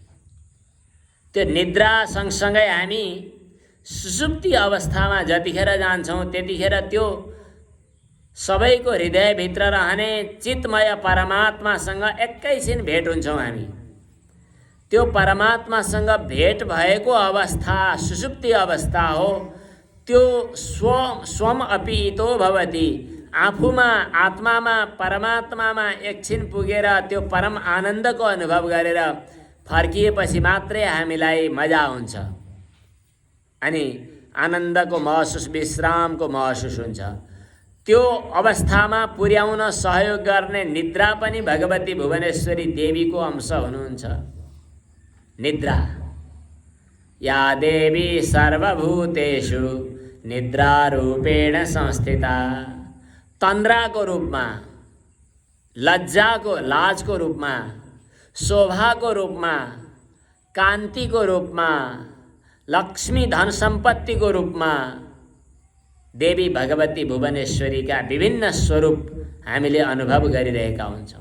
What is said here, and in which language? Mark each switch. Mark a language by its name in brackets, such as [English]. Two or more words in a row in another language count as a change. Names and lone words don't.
[Nepali] त्यो निद्रा सँगसँगै हामी सुसुप्ति अवस्थामा जतिखेर जान्छौँ त्यतिखेर त्यो सबैको हृदयभित्र रहने चितमय परमात्मासँग एकैछिन भेट हुन्छौँ हामी। त्यो परमात्मासँग भेट भएको अवस्था सुसुप्ति अवस्था हो। [Sanskrit] त्यो स्वम अपि इतो भवति, [Nepali] आफूमा आत्मामा परमात्मामा एकछिन पुगेर त्यो परम आनन्दको अनुभव गरेर फर्किएपछि मात्रै हामीलाई मजा हुन्छ अनि आनन्दको महसुस, विश्रामको महसुस हुन्छ। त्यो अवस्थामा पुर्याउन सहयोग गर्ने निद्रा पनि भगवती भुवनेश्वरी देवीको अंश हुनुहुन्छ। [Sanskrit] निद्रा या देवी सर्वभूतेषु निद्रारूपेण संस्थिता, [Nepali] तन्द्राको रूपमा, लज्जाको लाजको रूपमा, शोभाको रूपमा, कान्तिको रूपमा, लक्ष्मी धन सम्पत्तिको रूपमा देवी भगवती भुवनेश्वरीका विभिन्न स्वरूप हामीले अनुभव गरिरहेका हुन्छौँ।